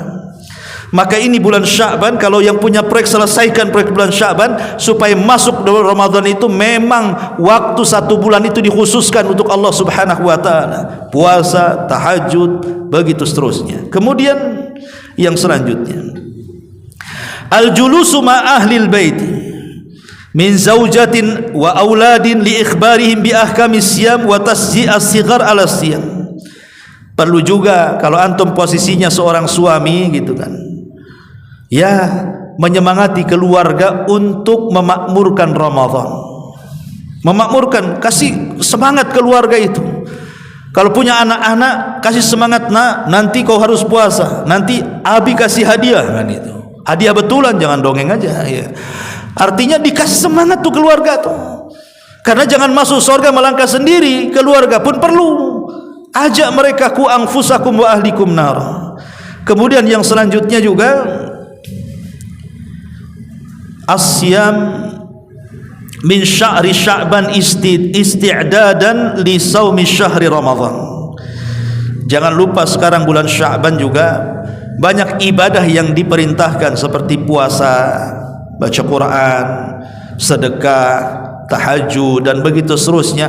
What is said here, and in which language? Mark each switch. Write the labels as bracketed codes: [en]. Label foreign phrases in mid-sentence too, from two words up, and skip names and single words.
[id] Maka ini bulan Sya'ban, kalau yang punya proyek, selesaikan proyek bulan Sya'ban supaya masuk dalam Ramadan itu memang waktu 1 bulan itu dikhususkan untuk [ar] الله سبحانه وتعالى, [id] puasa, tahajud, begitu seterusnya. Kemudian yang selanjutnya, [ar] الجلوس مع أهل البيت من زوجة وأولاد لإخبارهم بأحكام الصيام وتشجيع الصغار على الصيام. [id] Perlu juga kalau antum posisinya seorang suami gitu kan, ya, menyemangati keluarga untuk memakmurkan Ramadan, memakmurkan, kasih semangat keluarga itu. Kalau punya anak-anak, kasih semangat, nak, nanti kau harus puasa, nanti abi kasih hadiah, kan itu. Hadiah betulan, jangan dongeng aja ya. Artinya dikasih semangat tuh keluarga tuh. Karena jangan masuk surga melangkah sendiri, keluarga pun perlu. Ajak mereka, [ar] قوا أنفسكم وأهليكم نار. [id] Kemudian yang selanjutnya juga [ar] الصيام من شهر شعبان استعدادا لصوم شهر رمضان. [id] Jangan lupa sekarang bulan Sya'ban juga banyak ibadah yang diperintahkan seperti puasa, baca Quran, sedekah, tahajud dan begitu seterusnya.